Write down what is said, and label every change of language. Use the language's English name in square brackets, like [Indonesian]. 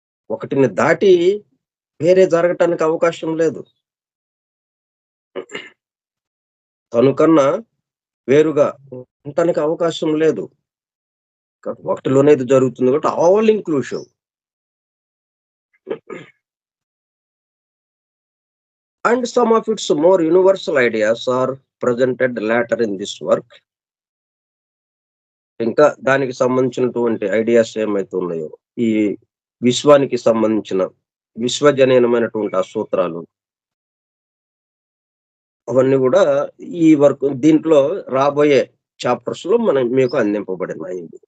[Telugu] ఒకటిని దాటి వేరే జరగటానికి అవకాశం లేదు. తనకన్నా వేరుగా ఉండటానికి అవకాశం లేదు. ఒకటిలోనే ఇది జరుగుతుంది కాబట్టి all inclusive. [English] And some of its more universal ideas are presented later in this work. [Telugu] ఇంకా దానికి సంబంధించినటువంటి ఐడియాస్ ఏమైతే ఉన్నాయో, ఈ విశ్వానికి సంబంధించిన విశ్వజనీనమైనటువంటి ఆ సూత్రాలు, అవన్నీ కూడా ఈ వర్క్ దీంట్లో రాబోయే చాప్టర్స్ లో మీకు అందింపబడినాయి.